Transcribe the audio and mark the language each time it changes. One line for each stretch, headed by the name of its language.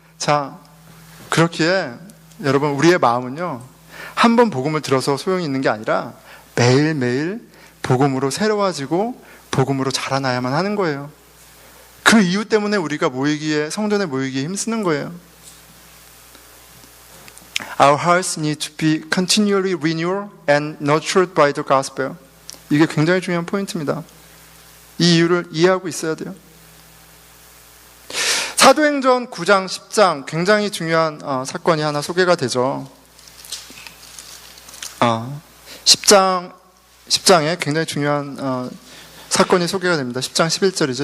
Korean: 자, 그렇기에 여러분, 우리의 마음은요, 한 번 복음을 들어서 소용이 있는 게 아니라 매일매일 복음으로 새로워지고 복음으로 자라나야만 하는 거예요. 그 이유 때문에 우리가 성전에 모이기에 힘쓰는 거예요.
English: Our hearts need to be continually renewed and nurtured by the gospel.
Korean: 이게 굉장히 중요한 포인트입니다. 이 이유를 이해하고 있어야 돼요. 사도행전 9장, 10장 굉장히 중요한 사건이 하나 소개가 되죠. 10장에 굉장히 중요한 사건이 소개가 됩니다. 10장 11절이죠.